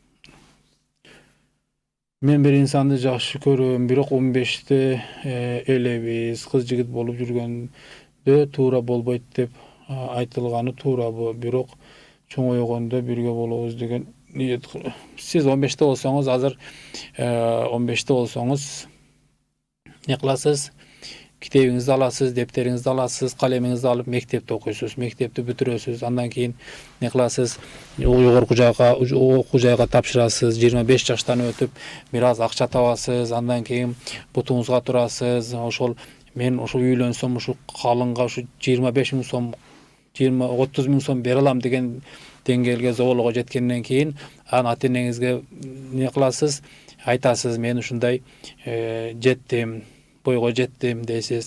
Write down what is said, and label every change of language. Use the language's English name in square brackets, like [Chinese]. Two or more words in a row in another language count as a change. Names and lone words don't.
[Kyrgyz] Мен бир инсанды жакшы көрөм, бирок 15те элебиз, кыз жигит болуп жүргөндө туура болбойт деп айтылганы туурабы? Бирок чоңойгондо бирге болобуз деген ниет. Сиз 15те болсоңуз, азыр 15те болсоңуз не кыласыз? Китебиңизди аласыз, дептериңизди аласыз, калемиңизди алып мектепте окуйсуз, мектепти бүтүрөсүз, андан кийин не кыласыз, жогорку жайга окуу жайга тапшырасыз, 25 жаштан өтүп, бир аз акча табасыз, андан кийин бутуңузга турасыз. Ошол мен ошо үйлөнсөм ушу калыңга ушу 25 миң сом, 20-30 миң сом бере алам деген деңгээлге зоболого жеткенден кийин анан ата-энеңизге не кыласыз, айтасыз, мен ушундай жеттим, бойго жеттим дейсиз.